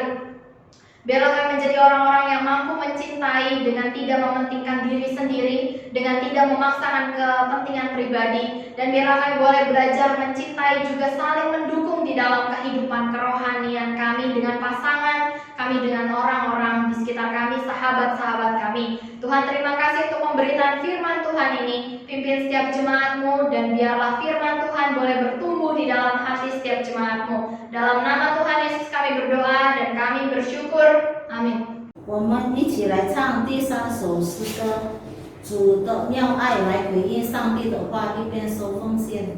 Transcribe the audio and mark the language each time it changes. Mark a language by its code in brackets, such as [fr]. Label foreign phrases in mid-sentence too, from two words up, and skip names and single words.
[id] Biarlah kami menjadi orang-orang yang mampu mencintai dengan tidak mementingkan diri sendiri, dengan tidak memaksakan kepentingan pribadi, dan biarlah kami boleh belajar mencintai juga saling mendukung di dalam kehidupan kerohanian kami dengan pasangan kami, dengan orang-orang di sekitar kami, sahabat-sahabat kami. Tuhan, terima kasih untuk pemberitaan firman Tuhan ini. Pimpin setiap jemaat-Mu, dan biarlah firman Tuhan boleh bertumbuh di dalam hati setiap jemaat-Mu. Dalam nama Tuhan Yesus kami berdoa dan kami bersyukur. Amin. [zh] 我们一起来唱第3首诗歌，主的妙爱来回应上帝的话，一边说奉献。